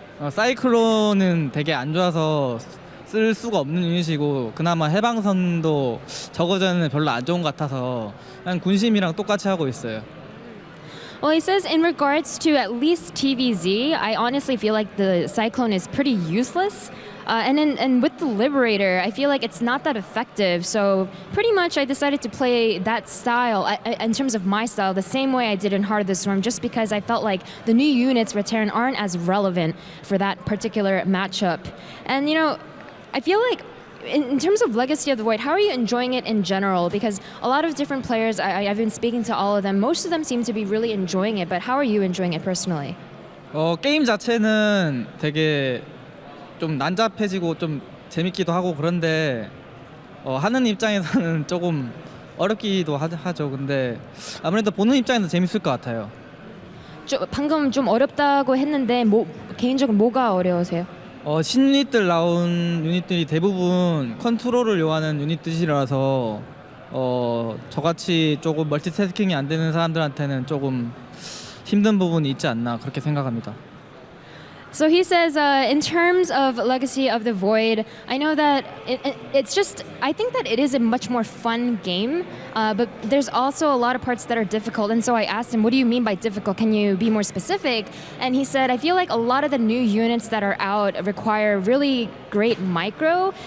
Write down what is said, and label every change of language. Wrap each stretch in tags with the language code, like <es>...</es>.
<ko>사이클론은 되게 안 좋아서 쓸 수가 없는 유닛이고, 그나마 해방선도 저거 전에는 별로 안 좋은 것 같아서 그냥 군심이랑 똑같이 하고 있어요.</ko> <en>Well, he says in regards to at least TvZ, I honestly feel like the Cyclone is pretty useless. And with the Liberator, I feel like it's not that effective. So pretty much I decided to play that style, in terms of my style, the same way I did in Heart of the Swarm, just because I felt like the new units for Terran aren't as relevant for that particular matchup. And, I feel like in terms of Legacy of the Void, how are you enjoying it in general? Because a lot of different players, I've been speaking to all of them, most of them seem to be really enjoying it, but how are you enjoying it personally?</en> <ko>게임 자체는 되게 좀 난잡해지고 좀 재밌기도 하고 그런데 하는 입장에서는 조금 어렵기도 하죠. 근데 아무래도 보는 입장에서 재밌을 것 같아요. 방금 좀 어렵다고 했는데 개인적으로 뭐가 어려우세요? 신유닛들 나온 유닛들이 대부분 컨트롤을 요하는 유닛들이라서 저같이 조금 멀티태스킹이 안 되는 사람들한테는 조금 힘든 부분이 있지 않나 그렇게 생각합니다.</ko> <en>So he says, in terms of Legacy of the Void, I know that it's just, I think that it is a much more fun game, but there's also a lot of parts that are difficult. And so I asked him, what do you mean by difficult? Can you be more specific? And he said, I feel like a lot of the new units that are out require really great micro.</en>